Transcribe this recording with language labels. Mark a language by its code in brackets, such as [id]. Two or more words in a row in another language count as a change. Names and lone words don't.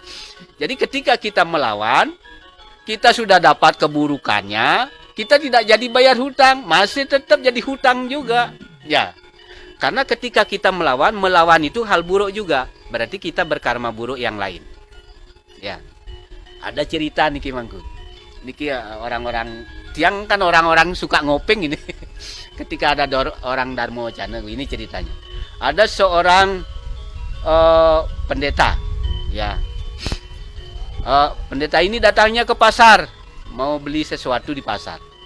[id] Jadi ketika kita melawan, kita sudah dapat keburukannya, kita tidak jadi bayar hutang, masih tetap jadi hutang juga. Ya. Karena ketika kita melawan itu hal buruk juga. Berarti kita berkarma buruk yang lain. Ya. Ada cerita niki Mangku. Niki orang-orang tiang kan orang-orang suka ngopeng ini. Ketika ada orang Dharma Wacana, ini ceritanya. Ada seorang pendeta, ya. Pendeta ini datangnya ke pasar, mau beli sesuatu di pasar.